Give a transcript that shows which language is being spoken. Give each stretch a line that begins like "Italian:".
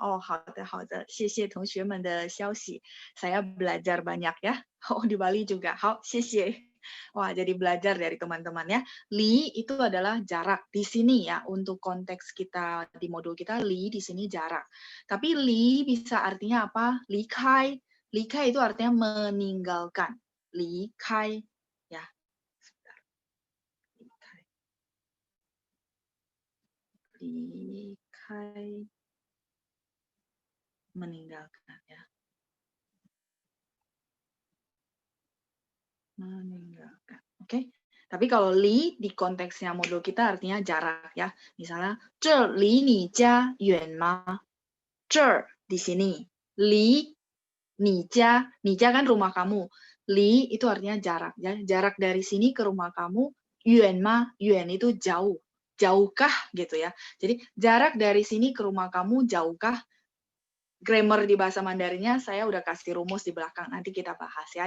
Chinese: Oh, 好的好的，谢谢同学们的消息。
Indonesian: Saya belajar banyak ya. Oh, di Bali juga.
Chinese: 好，谢谢。
Indonesian: Wah, jadi belajar dari teman-teman ya. Li itu adalah jarak di sini ya. Untuk konteks kita di modul kita, li di sini jarak. Tapi li bisa artinya apa? Li kai. Li kai itu artinya meninggalkan. Li kai ya. Sebentar. Li kai. Li kai. Meninggalkan ya. Meninggalkan. Oke. Tapi kalau li di konteksnya modul kita artinya jarak ya.
Chinese: Misalnya, 这离你家远吗?
Indonesian: 这 di sini. Li你家kan rumah kamu. Li itu artinya jarak ya. Jarak dari sini ke rumah kamu. Yuan ma, yuan itu jauh. Jauhkah gitu ya. Jadi jarak dari sini ke rumah kamu jauhkah? Grammar di bahasa Mandarinnya saya udah kasih rumus di belakang. Nanti kita bahas ya.